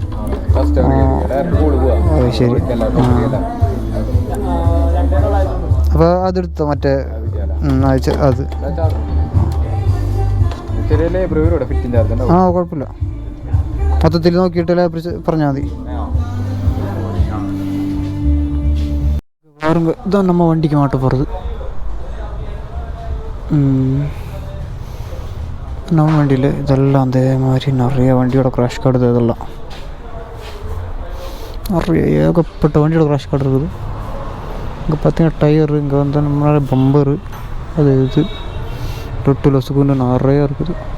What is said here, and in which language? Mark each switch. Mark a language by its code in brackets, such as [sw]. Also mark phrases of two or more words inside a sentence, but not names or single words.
[ml] ശരി. അപ്പോൾ അതെടുത്തോ മറ്റേ അത്. ആ കുഴപ്പമില്ല, മൊത്തത്തിൽ നോക്കിയിട്ട് പറഞ്ഞാൽ മതി. [ta] இதான் நம்ம வண்டிக்கு மாட்ட പോகிறது. நம்ம வண்டியில் இதெல்லாம் அந்த மாதிரி நிறைய வண்டியோட [en] crash guard, [ta] இதெல்லாம் நிறைய ஏகப்பட்ட வண்டியோட [en] crash guard [ta] இருக்குது. இங்கே பார்த்தீங்கன்னா டயரு, இங்கே வந்து நம்மளால பம்பரு, அது இது ரொட்டு லொசுக்குன்னு நிறையா இருக்குது.